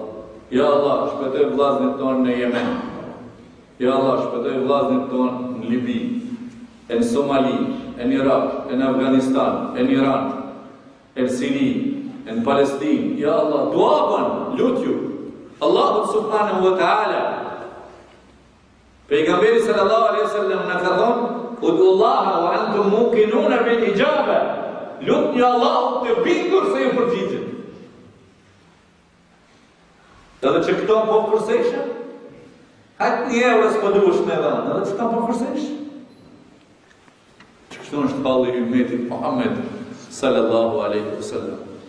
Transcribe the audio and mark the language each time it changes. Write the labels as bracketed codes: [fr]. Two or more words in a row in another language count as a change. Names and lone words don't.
[ar] يا الله, [sq] shpëtoj vllazërit tonë në Yemen. [ar] يا الله, [sq] shpëtoj vllazërit tonë në Libi, në Somali, në Irak, në Afganistan, në Iran, në Siri, në Palestinë. [ar] يا الله, [sq] dua bën, lutju. [ar] الله سبحانه وتعالى. Pejgamberi صلى الله عليه وسلم [sq] na ka thonë: [ar] "ادعوا الله وأنتم موقنون بالإجابة." [sq] Lutni Allahut të bindur se ju përgjigjet. Edhe që këto po kurseshë, hajtë një euro s'po duhesh me dhanë, edhe që këto po kurseshë. Që kështu është balli i ummetit Muhammed [ar] صلى الله عليه وسلم.